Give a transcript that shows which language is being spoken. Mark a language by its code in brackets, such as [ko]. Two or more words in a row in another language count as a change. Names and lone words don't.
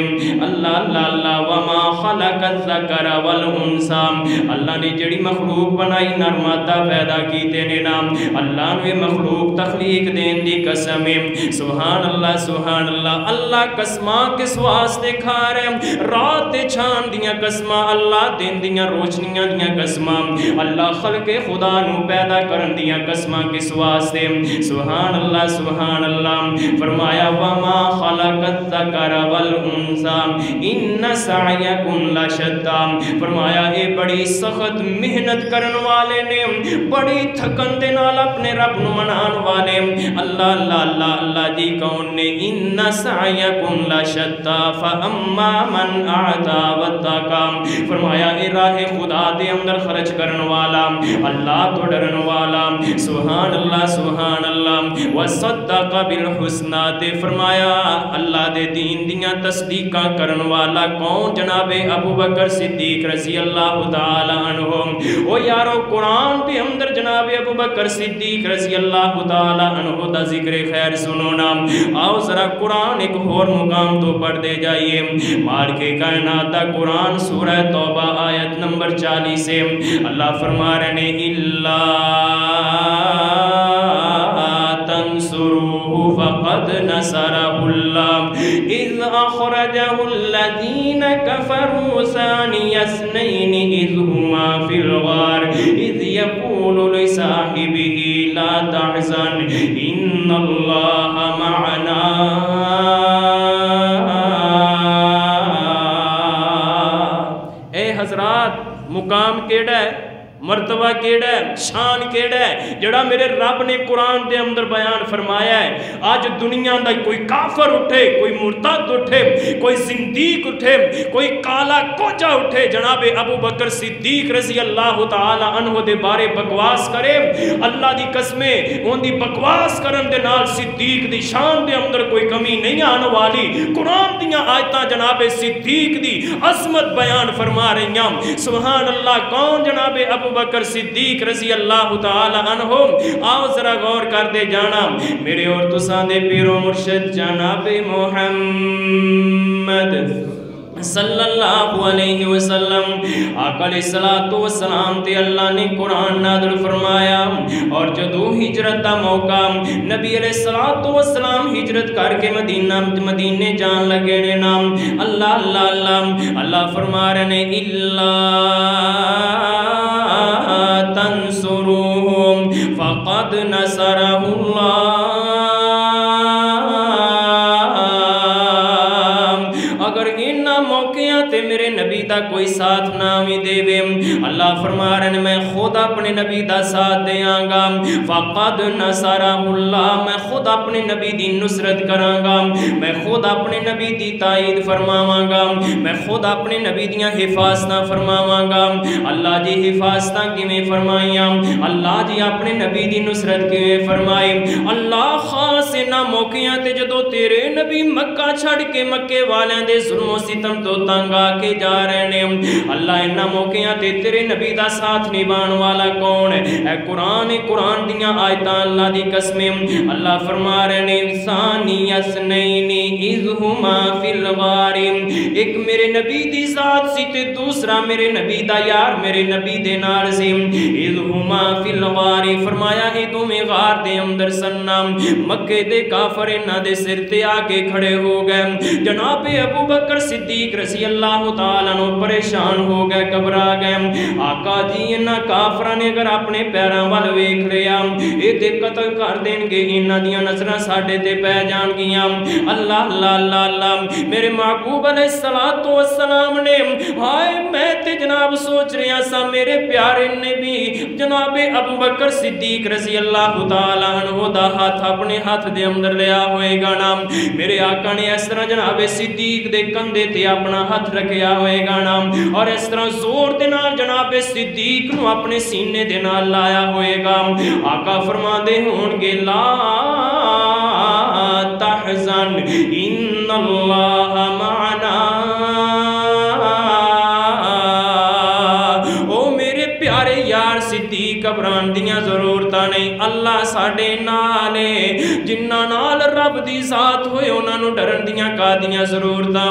[pa] اللہ اللہ اللہ [ar] وما خلق الذکر والانثى، [pa] اللہ نے جڑی مخلوق بنائی نر مادہ پیدا کیتے نے نام، اللہ نے مخلوق تخلیق دین دی قسم ہے۔ [ar] سبحان اللہ سبحان اللہ۔ [pa] اللہ قسماں کس واسطے کھا رہے ہیں؟ رات دے چھان دیاں قسماں، اللہ دن دیاں روشنیاں دیاں قسماں، اللہ خلق خدا نو پیدا کرن دیاں قسماں کس واسطے؟ [ar] سبحان اللہ سبحان اللہ۔ فرمایا وما خلق الذکر والانثى ان سعیکم لشتی، [pa] فرمایا اے بڑی سخت محنت کرن والے نے، بڑی تھکن دے نال اپنے رب نو منان والے اللہ اللہ اللہ اللہ جی کون نے [ar] ان سعیکم لشتی فاما من اعطى واتقى، [pa] فرمایا اے راہ خدا دے اندر خرچ کرن والا، اللہ تو ڈرن والا، [ar] سبحان اللہ سبحان اللہ، وصدق بالحسنى، [pa] تے فرمایا اللہ دے دین دیاں تصدیقاں کرن والا کون؟ جناب ابو بکر صدیق رضی اللہ تعالی عنہ۔ او یارو قرآن دے اندر جناب ابو بکر صدیق رضی اللہ تعالی عنہ دا ذکر خیر سنو نا، آؤ ذرا قرآن ایک اور مقام تو پڑھ دے جائیے۔ مالک کائنات دا قرآن سورہ توبہ آیت نمبر 40 سے اللہ فرما رہے نے [ar] الا تنصروه فقد نصره الله اذ اخرجه الذين كفروا ثاني اثنين اذ هما في الغار اذ يقول لصاحبه لا تحزن ان الله معنا۔ [pa] اے حضرات مقام کیڑا ہے، مرتبہ کیڑا ہے، شان کیڑا ہے جڑا میرے رب نے قرآن دے اندر بیان فرمایا ہے۔ آج دنیا دا کوئی کافر اٹھے، کوئی مرتد اٹھے، کوئی زندیق اٹھے، کوئی کالا کوچا اٹھے، جناب ابو بکر صدیق رضی اللہ تعالی عنہ دے بارے بکواس کرے، اللہ دی قسمیں ان دی بکواس کرن دے نال صدیق دی شان دے اندر کوئی کمی نہیں آنے والی۔ قرآن دیاں آیتاں جناب صدیق دی عظمت بیان فرما رہی ہیں۔ [ar] سبحان اللہ۔ کون؟ [pa] جناب ابو بکر صدیق رضی اللہ تعالی عنہ۔ آؤ ذرا غور کر دے جانا میرے اور تساں دے پیرو مرشد جناب محمد صلی اللہ علیہ وسلم آقا علیہ السلام تے اللہ نے قرآن نازل فرمایا، اور جدو ہجرت دا موقع نبی علیہ السلام ہجرت کر کے مدینے جان لگے نے نام اللہ اللہ اللہ اللہ فرما رہے نے [ar] الا تنصروه فقد نصره اللہ۔ [pa] اگر انہا موقعہ تے میرے نبی دا کوئی ساتھ نامی دے وے، اللہ فرما رہے ہیں میں خود اپنے نبی دا ساتھ دے آنگا، [ar] فقد نصرہ اللہ، [pa] میں خود اپنے نبی دی نصرت کرانگا، میں خود اپنے نبی دی تائید فرماوانگا، میں خود اپنے نبی دیاں حفاظتاں فرماوانگا۔ اللہ جی حفاظتاں کی میں فرمائیاں، اللہ جی اپنے نبی دی نصرت کی میں فرمائی۔ اللہ خاص انہا موقعہ تے جدو تیرے نبی مکہ چھڑ کے مکے والیں دے ظلم و ستم تو تنگا کے جا رہے ہیں، اللہ انہا موقعہ تے تیرے نبی دا ساتھ نبان والا کون ہے؟ اے قرآن دیاں آیتاں اللہ دی قسمیں اللہ فرما رہے ہیں [ar] ثانی اثنین اذ ہما فی الغار، [pa] ایک میرے نبی دی ذات سی تے دوسرا میرے نبی دا یار میرے نبی دے نال سی، [ar] اذ ہما فی الغار [pa] فرمایا اے تو میں غار دے اندر سننا، مکے دے کافر انہاں دے سر تے آ کے کھڑے ہو گئے، جناب ابو بکر صدیق رضی اللہ اللہ تعالیٰ عنہ پریشان ہو گئے، گھبرا گئے۔ آقا جی انہاں کافراں نے اگر اپنے پیراں وال ویکھ لیا اے تے قتل کر دین گے، انہاں دیاں نظراں ساڈے تے پے جان گیاں۔ اللہ اللہ اللہ اللہ میرے محبوب علیہ الصلوۃ والسلام نے ہائے میں تے جناب سوچ رہا سا میرے پیارے نے بھی جناب ابو بکر صدیق رضی اللہ تعالیٰ عنہ دا ہاتھ اپنے ہاتھ دے اندر لیا ہوئے گا نا، میرے آقا نے اس طرح جناب صدیق دے کندھے تے اپنا ہاتھ رکھیا ہوئے گا نا، اور اس طرح زور دے نال جناب صدیق نو اپنے سینے دے نال لایا ہوئے گا۔ آقا فرما دے ہون گے [ar] لا تحزن ان اللہ معنا، [pa] او میرے پیارے یار صدیق گھبران دیاں ضرورتاں نہیں، اللہ ساڈے نال ہے، جنہاں نال رب دی ذات ہوئے انہاں نو ڈرن دیاں کادیاں ضرورتاں۔